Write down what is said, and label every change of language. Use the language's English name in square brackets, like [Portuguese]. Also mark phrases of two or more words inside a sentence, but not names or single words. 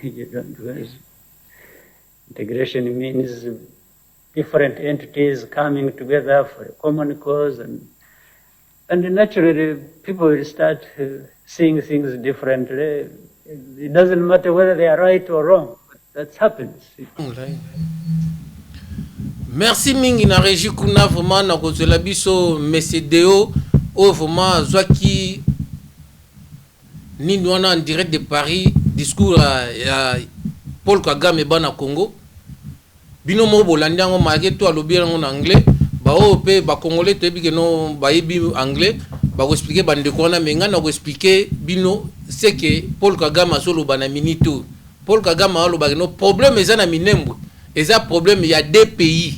[English] Integration means different entities coming together for a common cause, and naturally people will start seeing things differently. It doesn't matter whether they are right or wrong. That happens. [Lingala] Merci mingi na régie kuna vraiment na kozela biso Mesedeo o vraiment zwaki nini wana [French] en direct de Paris [Lingala] discours ya Paul Kagame bana Congo bino mo bolandi ngo marqué to alobi ngo [French] en anglais [Lingala] ba o pe ba congolais to bi no ba yebi anglais ba ko expliquer bande ko na menga na ko expliquer bino [French] c'est que [Lingala] Paul Kagame solo bana minito Paul Kagame alo ba no problème ezana Minembwe eza problème ya [French] deux pays.